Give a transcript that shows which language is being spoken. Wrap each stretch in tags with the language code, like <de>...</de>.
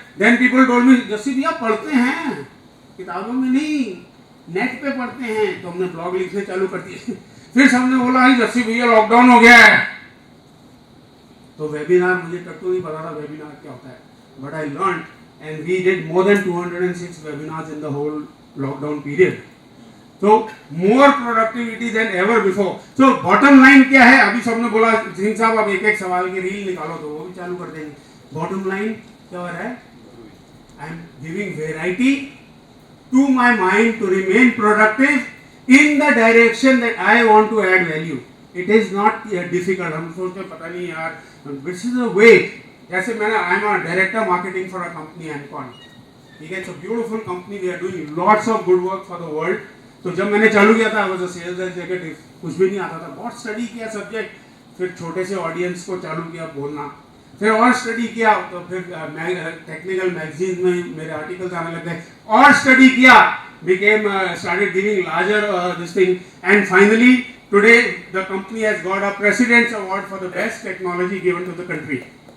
<en>then people told me,</en> <hi>जैसे भी आप पढ़ते हैं किताबों में नहीं, नेट पे पढ़ते हैं. तो हमने ब्लॉग लिखने चालू कर दिए. फिर सबने बोला जैसे भैया लॉकडाउन हो गया है, तो वेबिनार, मुझे तक तो नहीं पता था वेबिनार क्या होता है,</hi> <en>But I learn and we did more than 206 webinars in the whole lockdown period. So more productivity than ever before. So bottom line</en> <hi>क्या है? अभी सबने बोला सिंह साहब अब एक एक सवाल की रील निकालो, तो वो भी चालू कर देंगे. बॉटम लाइन क्या हो रहा है?</hi> <en>I am giving variety to my mind to remain productive in the direction that I want to add value. It is not difficult.</en> <hi>हम सोचते हैं पता नहीं यार,</hi> <en>this is a way.</en> <hi>जैसे मैंने</hi> <en>I am a director marketing for a company Encon,</en> <hi>ठीक है,</hi> <en>It's a beautiful company, we are doing lots of good work for the world.</en> <hi>तो जब मैंने चालू किया था,</hi> <en>I was a sales executive,</en> <hi>कुछ भी नहीं आता था, बहुत स्टडी किया सब्जेक्ट, फिर छोटे से ऑडियंस को चालू किया बोलना, फिर और स्टडी किया, तो फिर टेक्निकल मैगजीन में मेरे आर्टिकल्स आने लग गए, और स्टडी किया,</hi> <en>became started giving larger this thing, and finally today the company has got a president's award for the best technology given to the country.</en>